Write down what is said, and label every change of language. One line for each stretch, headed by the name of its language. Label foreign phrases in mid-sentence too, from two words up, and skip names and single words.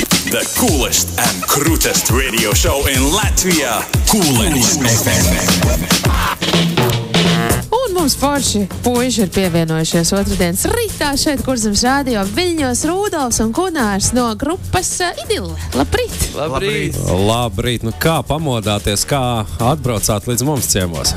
English: The coolest and crutest radio show in Latvia. Coolest FM.
Latvian: Un mums forši puiši ir pievienojušies otrdienas rītā šeit Kurzemes radio Viļņos Rudolfs un Gunārs no grupas Idille. Labrīt! Labrīt! Labrīt! Nu kā pamodāties, kā atbraucāt līdz mums ciemos?